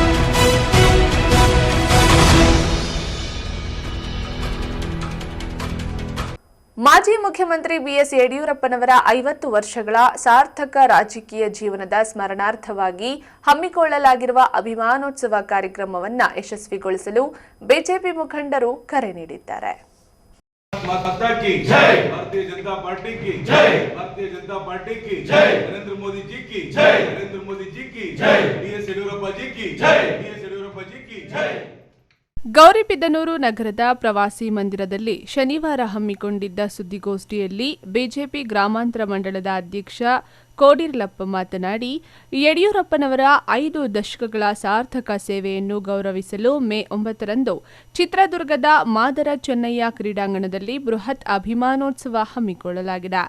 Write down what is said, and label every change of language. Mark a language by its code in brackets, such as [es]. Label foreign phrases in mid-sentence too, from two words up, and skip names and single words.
[kn] ಮಾಜಿ ಮುಖ್ಯಮಂತ್ರಿ ಬಿಎಸ್ ಯಡಿಯೂರಪ್ಪನವರ 50 ವರ್ಷಗಳ ಸಾರ್ಥಕ ರಾಜಕೀಯ ಜೀವನದ ಸ್ಮರಣಾರ್ಥವಾಗಿ ಹಮ್ಮಿಕೊಳ್ಳಲಾಗಿರುವ ಅಭಿಮಾನೋತ್ಸವ ಕಾರ್ಯಕ್ರಮವನ್ನು ಯಶಸ್ವಿಗೊಳಿಸಲು ಬಿಜೆಪಿ ಮುಖಂಡರು ಕರೆ ನೀಡಿದ್ದಾರೆ. [hi] भारतीय जनता पार्टी की जय, भारतीय जनता पार्टी की जय, नरेंद्र मोदी जी की जय, नरेंद्र मोदी जी की जय, बीएस येडियूरप्पा जी की जय, बीएस येडियूरप्पा जी की जय. [kn] ಗೌರಿಬಿದನೂರು ನಗರದ ಪ್ರವಾಸಿ ಮಂದಿರದಲ್ಲಿ ಶನಿವಾರ ಹಮ್ಮಿಕೊಂಡಿದ್ದ ಸುದ್ದಿಗೋಷ್ಠಿಯಲ್ಲಿ ಬಿಜೆಪಿ ಗ್ರಾಮಾಂತರ ಮಂಡಳದ ಅಧ್ಯಕ್ಷ ಕೋಡಿರ್ಲಪ್ಪ ಮಾತನಾಡಿ, ಯಡಿಯೂರಪ್ಪನವರ 5 ದಶಕಗಳ ಸಾರ್ಥಕ ಸೇವೆಯನ್ನು ಗೌರವಿಸಲು ಮೇ 9ರಂದು ಚಿತ್ರದುರ್ಗದ ಮಾದರ ಚೆನ್ನಯ್ಯ ಕ್ರೀಡಾಂಗಣದಲ್ಲಿ ಬೃಹತ್ ಅಭಿಮಾನೋತ್ಸವ ಹಮ್ಮಿಕೊಳ್ಳಲಾಗಿದೆ.